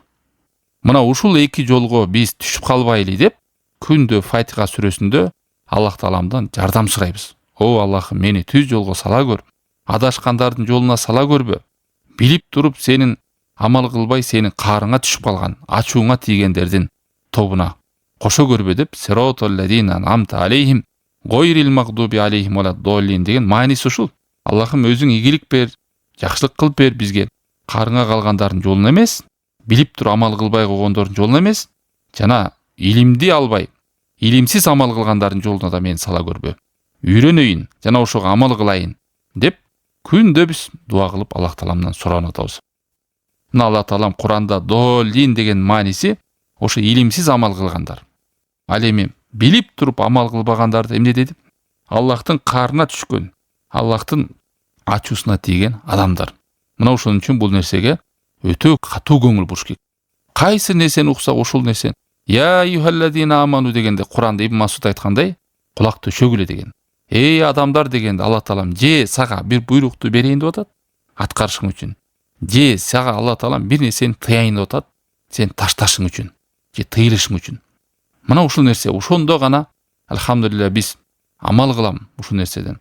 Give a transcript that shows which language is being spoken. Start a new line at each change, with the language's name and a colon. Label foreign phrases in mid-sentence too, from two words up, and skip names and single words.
Kyrgyz: Мына ушул эки жолго биз түшүп калбайлы деп, күндө Фатиха сүрөсүндө Аллах Тааламдан жардам сурайбыз. О Аллахым, мени түз жолго сала көр. Адашкандардын жолуна сала көрбө. Билип туруп сенин амал кылбай сенин каарыңа түшүп калган, ачууңа тийгендердин тобуна кошо көрбө деп,
Arabic: صراط الذين أنعمت عليهم غير المغضوب عليهم ولا الضالين
Kyrgyz: деген мааниси ушул. Аллахым, өзүң ийгилик бер, жакшылык кылып бер бизге. Каарыңа калгандардын жолуна эмес, билип туруп амал кылбай койгондордун жолуна эмес, жана илимди албай, илимсиз амал кылгандардын жолуна да мени сала көрбө. Үйрөнөйүн, жана ошого амал кылайын деп күндө биз дуа кылып Аллах Тааламдан суранып атабыз. Мына Аллах Таалам Куранда доллин деген мааниси ошо илимсиз амал кылгандар. Ал эми билип туруп амал кылбагандарды эмне деди? Аллахтын каарына түшкөн, Аллахтын ачуусуна тийген адамдар. Мына ошон үчүн бул нерсеге өтө катуу көңүл буруш керек. Кайсы нерсени уксак ошол нерсени
Arabic: يا أيها الذين آمنوا
Kyrgyz: дегенде Куранда Ибн Масуд айткандай, кулакты шөгүлө деген. Эй адамдар дегенде Аллах Таалам же сага бир буйрукту берейин деп атат, аткарышың үчүн. Же сага Аллах Таалам бир нерсени тыяйын деп атат, сен ташташың үчүн, же тыйылышың үчүн. Мына ушул нерсе, ошондо гана алхамдулилля биз амал кылам ушул нерседен.